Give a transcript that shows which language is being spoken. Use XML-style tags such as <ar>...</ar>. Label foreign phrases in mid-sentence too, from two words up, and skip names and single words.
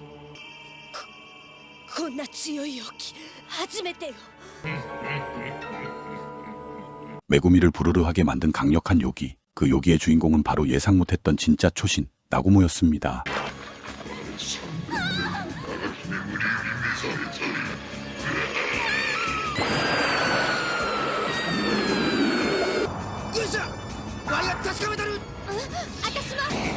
<ja>こんな強い容器初めてよ</ja> <ko>메구미를 부르르하게 만든 강력한 요기. 그 요기의 주인공은 바로 예상 못했던 진짜 초신 나구모였습니다.</ko> <ja>よっしゃワイが確かめたる私も</ja>